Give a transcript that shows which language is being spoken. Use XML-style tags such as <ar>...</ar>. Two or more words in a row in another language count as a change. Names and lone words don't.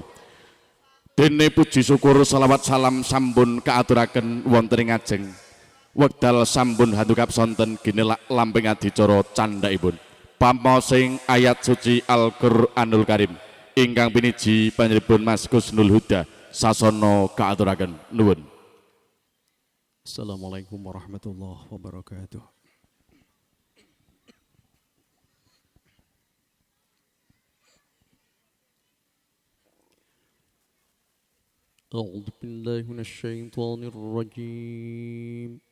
<jv>Dene puji syukur selawat salam sampun kaaturaken wonten ing ajeng wekdal sampun handukap sonten ginelak lamping adicara candhaipun pamosing ayat suci Al-Qur'anul Karim ingkang piniji panjenenganipun Mas Kusnul Huda sasana kaaturaken nuwun.</jv> <ar>السلام عليكم ورحمة الله وبركاته. أعوذ بالله من الشيطان الرجيم</ar>